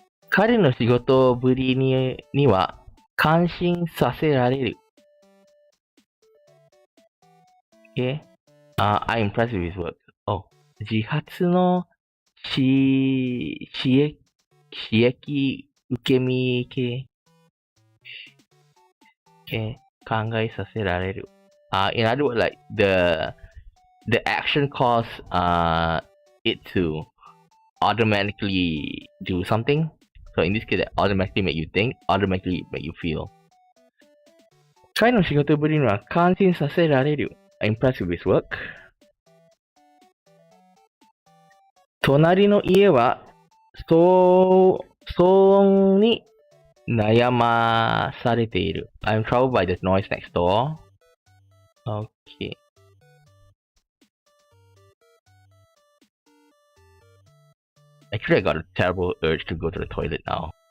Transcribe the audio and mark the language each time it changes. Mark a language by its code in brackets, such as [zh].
[ja] 彼の仕事ぶりには感心させられる。 [en] Okay, I'm impressed with his work. [ja] 自発の刺激受け身系、考えさせられる。 [en] In other words, like the action cause it to automatically do something. So in this case, that automatically make you think, automatically make you feel. [ja] 彼の仕事ぶりには感心させられる。 [en] I'm impressed with his work. [ja] 隣の家は騒音に悩まされている。 [en] I'm troubled by the noise next door. Okay. Actually, I got a terrible urge to go to the toilet now.